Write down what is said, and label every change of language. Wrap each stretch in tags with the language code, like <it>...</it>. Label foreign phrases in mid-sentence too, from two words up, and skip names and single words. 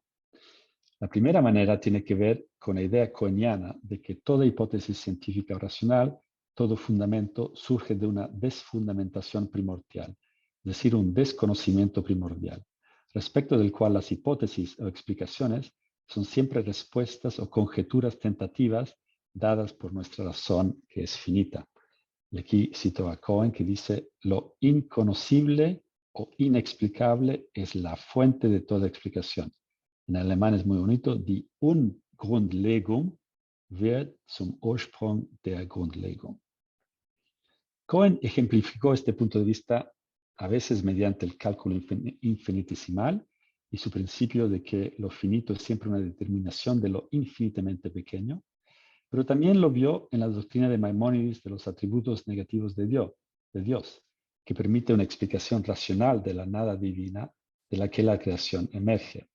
<es>La primera manera tiene que ver con la idea coheniana de que toda hipótesis científica o racional, todo fundamento, surge de una desfundamentación primordial, es decir, un desconocimiento primordial, respecto del cual las hipótesis o explicaciones son siempre respuestas o conjeturas tentativas dadas por nuestra razón, que es finita. Y aquí cito a Cohen que dice, lo inconocible o inexplicable es la fuente de toda explicación. En alemán es muy bonito,</es> <de>die Ungrundlegung wird zum Ursprung der Grundlegung.</de> <es>Cohen ejemplificó este punto de vista a veces mediante el cálculo infinitesimal y su principio de que lo finito es siempre una determinación de lo infinitamente pequeño, pero también lo vio en la doctrina de Maimónides de los atributos negativos de Dios, que permite una explicación racional de la nada divina de la que la creación emerge.</es>